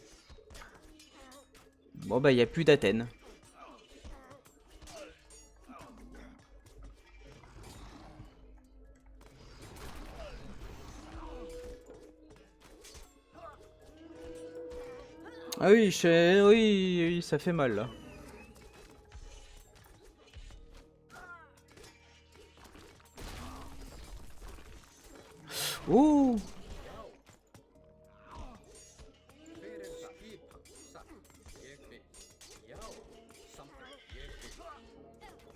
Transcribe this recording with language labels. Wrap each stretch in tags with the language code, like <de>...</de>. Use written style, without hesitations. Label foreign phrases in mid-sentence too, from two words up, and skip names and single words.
<fr>Bon bah, il n'y a plus d'Athènes. Ah oui, oui, oui, ça fait mal là. Oh!</fr> <is>Hver skipan satt ég vil. Já, samþykkt ég vil.</is>